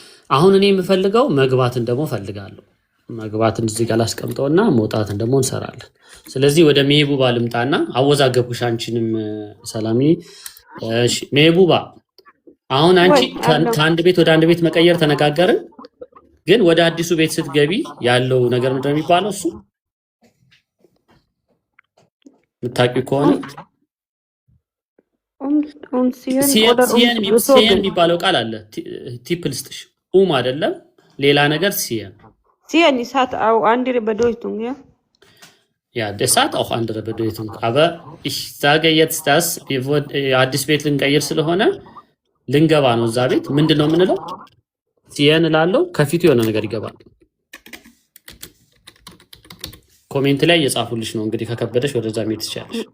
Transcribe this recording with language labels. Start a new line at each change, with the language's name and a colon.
Amharic: አሁን እኔ የምፈልገው መግባትን ደግሞ ፈልጋለሁ። መግባትን እዚህ ጋር ላስቀምጠውና መውጣትን ደግሞ እንሰራለን። ስለዚህ ወደ ሜቡባ ልምጣና አወዛገብኩሽ አንቺንም ሰላሚ። እሺ ሜቡባ አሁን አንቺ ከአንድ ቤት ወደ አንድ ቤት መቀየር ተነጋገርን። ግን ወደ አዲሱ ቤት ስትገቢ ያለው ነገር ምንድን ነው የሚባለው? እሱ የምታውቂው ከሆነ ሲየን የሚባለው ቃል አለ። ቲፕ ልስጥሽ። አይደለም ሌላ ነገር ሲየን
German: ist auch andere Bedeutung, ja? Ja, das hat auch andere Bedeutung. Aber ich sage jetzt, dass wir
Amharic: አዲስ ቤት ልንቀይር ስለሆነ ልንገባ ነው እዛ ቤት። ምንድን ነው የምንለው? ሲየን እላለሁ። ከፊቱ የሆነ ነገር ይገባል። ኮሜንት ላይ እየጻፉልሽ ነው እንግዲህ ከከበደሽ ወደዛ መሄድ ትችያለሽ።